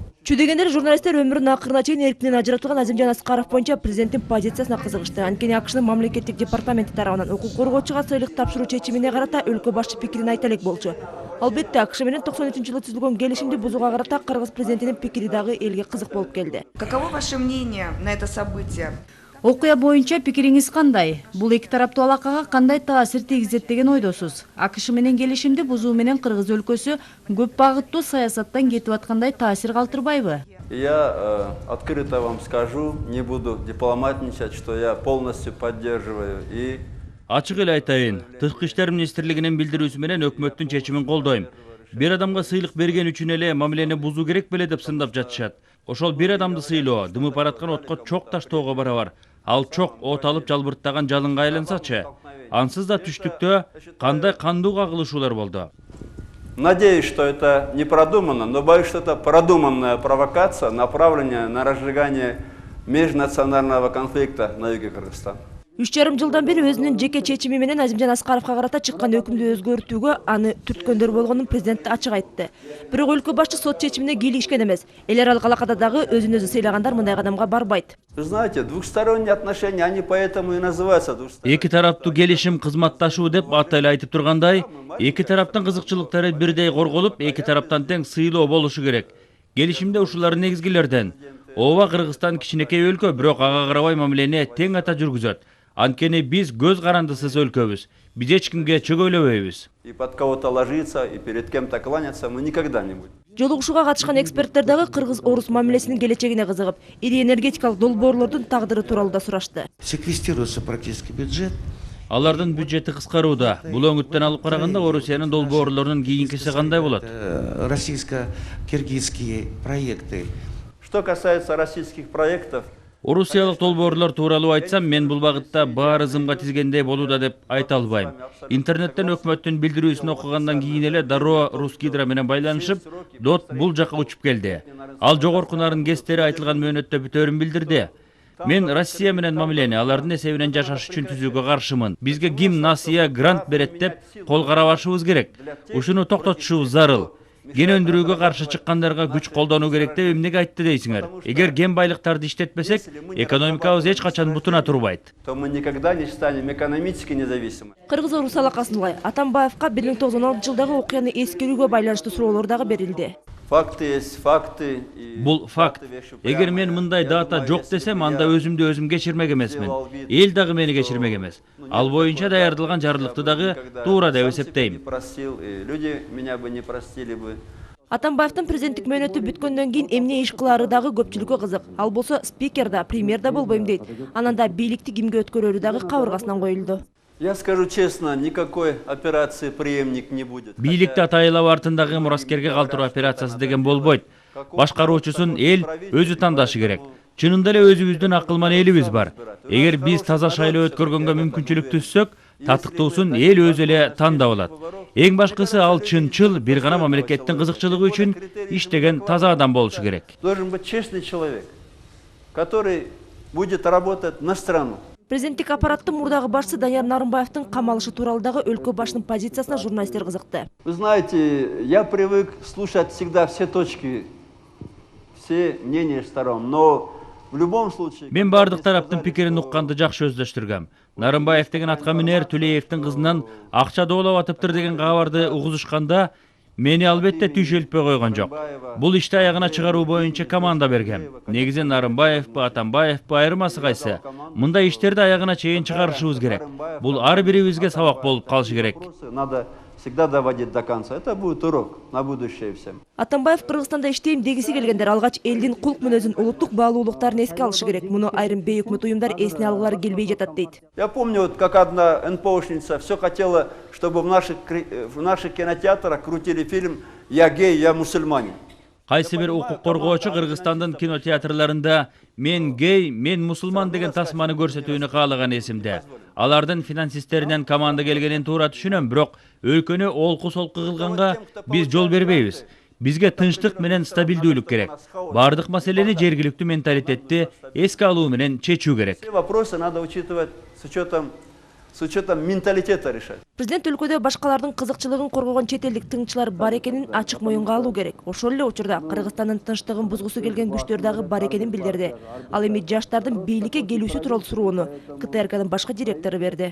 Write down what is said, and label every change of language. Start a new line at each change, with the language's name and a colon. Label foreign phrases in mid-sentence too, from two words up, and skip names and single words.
Kyrgyz: Чүдегендер журналисттер өмүрүнүн акырына чейин эркинен ажыратылган Азимжан Аскаров боюнча президенттин позициясына кызыгышты. Анткени АКШнын мамлекеттик департаменти тарабынан укук коргоочуга сыйлык тапшыруу чечимине карата өлкө башчы пикирин айта элек болчу. Албетте АКШ менен 93-жылы түзүлгөн келишимди бузууга карата кыргыз президентинин пикири дагы элге кызык болуп келди.
Russian: Каково ваше мнение на это событие?
Kyrgyz: Окуя боюнча пикириңиз кандай? Бул эки тараптуу алакага кандай таасир тийгизет деген ойдосуз? АКШ менен келишимди бузуу менен кыргыз өлкөсү көп багыттуу саясаттан кетип аткандай таасир калтырбайбы?
Russian: Я открыто вам скажу, не буду дипломатничать, что я полностью поддерживаю и
Kyrgyz: Ачык эле айтайын, Тышкы иштер министрлигинин билдирүүсү менен өкмөттүн чечимин колдойм. Бир адамга сыйлык берген үчүн эле мамилени бузуу керек беле деп сындап жатышат. Ошол бир адамды сыйлоо дымы бараткан отко чок таштоого барабар. Ал чок от алып жалбырттаган жалынга айлансачы. Ансыз да түштүктө кандай кандуу кагылышуулар болду.
Russian: Надеюсь, что это не продумано, но боюсь, что это продуманная провокация, направленная на разжигание межнационального конфликта на юге Кыргызстана.
Kyrgyz: 3,5 жылдан бери өзүнүн жеке чечими менен Азимжан Аскаровго карата чыккан өкүмдү өзгөртүүгө аны түрткөндөр болгонун президент ачык айтты. Бирок өлкө башчы сот чечимине кийлигишкен эмес. Эл аралык алакада дагы өзүн өзү сыйлагандар мындай кадамга барбайт.
Russian: Вы знаете, двухсторонние отношения, они поэтому и называются двухсторонними.
Kyrgyz: Эки тараптуу келишим кызматташуу деп аты эле айтып тургандай, эки тараптын кызыкчылыктары бирдей корголуп, эки тараптан тең сыйлоо болушу керек. Келишимде ушулар негизгилерден. Ооба, Кыргызстан кичинекей өлкө, бирок ага карабай мамилени тең ата жүргүзөт. Анткени биз көз карандысыз өлкөбүз. Биз эч кимге чөгөйлөбөйбүз.
Russian: И под кого-то ложиться, и перед кем-то кланяться мы никогда не будем.
Kyrgyz: Жолугушууга катышкан эксперттер дагы кыргыз-орус мамилесинин келечегине кызыгып, ири энергетикалык долбоорлордун тагдыры тууралуу да сурашты.
Russian: Секвестируется практически бюджет.
Kyrgyz: Алардын бюджети кыскарууда. Бул өңүттөн алып караганда Орусиянын долбоорлорунун кийинкиси кандай болот?
Russian: Российско-киргизские проекты. Что касается российских проектов,
Kyrgyz: Орусиялык долбоорлор тууралуу айтсам, мен бул багытта баары зымга тизгендей болууда деп айта албайм. Интернеттен өкмөттүн билдирүүсүн окугандан кийин эле дароо Русгидро менен байланышып, ДОТ бул жака учуп келди. Ал жогорку нарын кестери айтылган мөөнөттө бүтөөрүн билдирди. Мен Россия менен мамилени алардын эсебинен жашаш үчүн түзүүгө каршымын. Бизге ким насыя грант берет деп кол карабашыбыз керек. Ушуну токтотушубуз зарыл. Ген өндүрүүгө каршы чыккандарга күч колдонуу керек деп эмнеге айтты дейсиңер? Эгер ген байлыктарды иштетпесек, экономикабыз эч качан бутуна турбайт.
Russian: То мы никогда не станем экономически независимы.
Kyrgyz: Кыргыз-орус алакасында Атамбаевка 1916 жылдагы окуяны эскерүүгө байланыштуу суроолор дагы берилди.
Russian: Факты есть факты.
Kyrgyz: Бул факт. Эгер мен мындай дата жок десем, анда өзүмдү өзүм кечирмек эмесмин. Эл дагы мени кечирмек эмес. Ал боюнча даярдалган жарлыкты дагы туура деп эсептейм.
Russian: Люди меня бы не простили бы.
Kyrgyz: Атамбаевдин президенттик мөөнөтү бүткөндөн кийин эмне иш кылаары дагы көпчүлүккө кызык. Ал болсо спикер да, премьер да болбойм дейт. Анан да бийликти кимге өткөрөрү дагы кабыргасынан коюлду.
Russian: Я скажу честно, никакой операции преемник не будет.
Kyrgyz: Бийликти атайлап артындагы мураскерге калтыруу операциясы деген болбойт. Башкаруучусун эл өзү тандашы керек. Чынында эле өзүбүздүн акылман элибиз бар. Эгер биз таза шайлоо өткөргөнгө мүмкүнчүлүк түзсөк, татыктуусун эл өзү эле тандап алат. Эң башкысы ал чынчыл бир гана мамлекеттин кызыкчылыгы үчүн иштеген таза адам болушу керек.
Russian: Должен быть честный человек, который будет работать на страну.
Kyrgyz: Президенттик аппараттын мурдагы башчысы Данияр Нарымбаевдин камалышы тууралуу дагы өлкө башчынын позициясына журналисттер кызыкты.
Russian: Вы знаете, я привык слушать всегда все точки, все мнения сторон, но в любом случае...
Kyrgyz: Мен бардык тараптын пикирин укканды жакшы өздөштүргөм. Нарымбаев деген атка минер Төлеевдин кызынан акча доолап атыптыр деген кабарды угузушканда мени албетте түйшөлтпөй койгон жок. Бул ишти аягына чыгаруу боюнча команда бергем. Негизи Нарымбаевпы, Атамбаевпы айырмасы кайсы? Мындай иштерди аягына чейин чыгарышыбыз керек. Бул ар бирибизге сабак болуп калышы керек.
Russian: Надо всегда доводить до конца. Это будет урок на будущее всем.
Kyrgyz: Атамбаев Кыргызстанда иштейм дегиси келгендер алгач элдин кулк мүнөзүн, улуттук баалуулуктарын эске алышы керек. Муну айрым бейөкмөт уюмдар эсине алгылары келбей жатат дейт.
Russian: Я помню, вот как одна НПОшница все хотела, чтобы в наших кинотеатрах крутили фильм «Я гей, я мусульманин».
Kyrgyz: Кайсы бир укук коргоочу Кыргызстандын кинотеатрларында «Мен гей, мен мусулман» деген тасманы көрсөтүүнү каалаган эсимде. Алардын финансисттеринен команда келгенин туура түшүнөм, бирок өлкөнү олку-солку кылганга биз жол бербейбиз. Бизге тынчтык менен стабилдүүлүк керек. Бардык маселени жергиликтүү менталитетти эске алуу менен чечүү керек.
Russian: Все вопросы надо учитывать с учетом менталитета решать.
Kyrgyz: Президент өлкөдө башкалардын кызыкчылыгын коргогон чет элдик тыңчылар бар экенин ачык моюнга алуу керек. Ошол эле учурда Кыргызстандын тынчтыгын бузгусу келген күчтөр дагы бар экенин билдирди. Ал эми жаштардын бийликке келүүсү тууралуу суроону КТРКнын башкы директору берди.